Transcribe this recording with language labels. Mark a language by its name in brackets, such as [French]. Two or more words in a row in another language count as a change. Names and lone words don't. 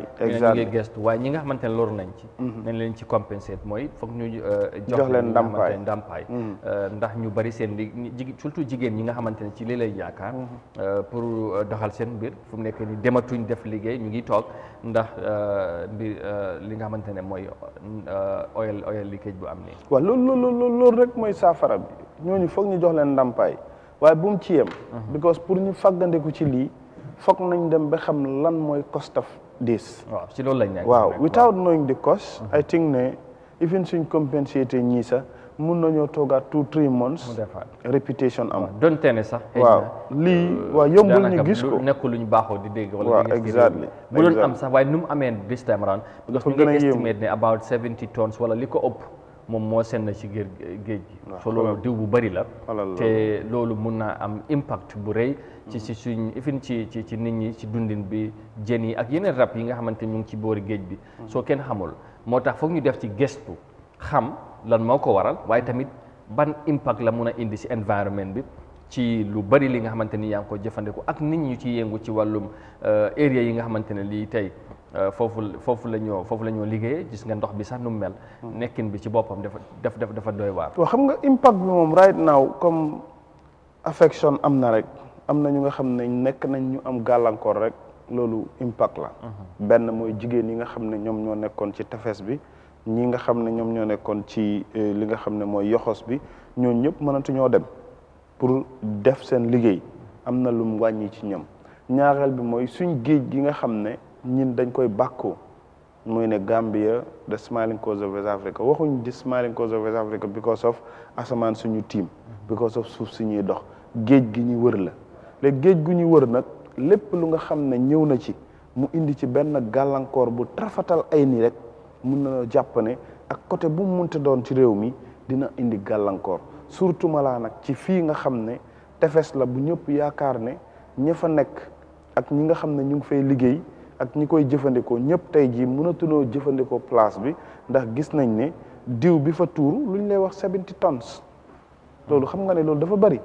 [Wolof] ñu ngi gestu waaye ñi nga xamante ne loru nañ ci nañ leen ci compensate mooy foog ñu jox leen ndàmpaay ndax ñu bari seen surtout jigéen ñi nga xamante ne ci lii lay yaakaar pour doxal seen mbir fu mu nekk ni dematuñ def liggéey ñu ngi toog ndax mbir li nga xamante ne mooy [English] oil leakage [Wolof] bu am nii waaw loolu rek mooy saafara bi ñooñu foog ñu jox leen ndàmpaay waaye bu mu ci yem because pour ñu fàggandeku ci lii foog nañ dem ba xam lan mooy [English] cost of this [Wolof] waaw ci loolu lañ nekk waaw [English] without knowing the cost I think [Wolof] ne even suñ compensate ñii sax mun nañoo toogaat 2-3 months réputation am donte ne sax waaw lii waaw yombul ñu gis ko nekkul luñ baaxoo di dégg wala waaw exactly bu doon am sax waaye nu mu amee [English] this time around [French] parce que [Wolof] ñu ngi estimate ne [English] about 70 tons [Wolof] wala li ko ëpp moom moo senn ci géej gi so loolu diw bu bëri la te loolu mun naa am impact bu rëy ci suñ ifin ci nit ñi ci dundin bi jën yi ak yeneen rab yi nga xamante ñu ngi ci boori géej bi soo kenn xamul moo tax foog ñu def ci gestu xam lan moo ko waral waaye tamit ban impact la mun a indi ci environnement bi ci lu bëri li nga xamante ni yaa ngi ko jëfandiku ak nit ñi ci yëngu ci wàllum area yi nga xamante ne lii tey foofu la ñoo liggéeyee gis nga ndox bi sax nu mu mel nekkin bi ci boppam dafa doy waar waaw xam nga impact bi moom [English] right now [French] comme affection [Wolof] am na rek am na ñu nga xam ne nekk nañ ñu am gàllankoor rek loolu impact la benn mooy jigéen yi nga xam ne ñoom ñoo nekkoon ci tefes bi ñi nga xam ne ñoom ñoo nekkoon ci li nga xam ne mooy yoxos bi ñooñu ñëpp mënatuñoo dem pour def seen liggéey am na lu mu wàññi ci ñoom. ñaareel bi mooy suñ géej gi nga xam ne ñin dañ koy bàkkoo muy ne Gambia [English] the smiling coast of West Africa [Wolof] waxuñ [English] the smiling coast of West Africa [Wolof] because of asamaan suñu tiim because of suuf suñuy dox géej gi ñu wër la léegi géej gu ñu wër nag lépp lu nga xam ne ñëw na ci mu indi ci benn gàllankoor bu trafatal ay ni rek mun na jàpp ne ak côté bu mu munte doon ci réew mi dina indi gàllankoor surtout malaa nag ci fii nga xam ne tefes la bu ñëpp yaakaar ne ña fa nekk ak ñi nga xam ne ñu ngi fay liggéey ak ñi koy jëfandikoo ñëpp tey jii mënatunoo jëfandikoo place bi ndax gis nañ ne diw bi fa tuuru lu ñu lay wax 70 tonnes loolu xam nga ne loolu dafa bari.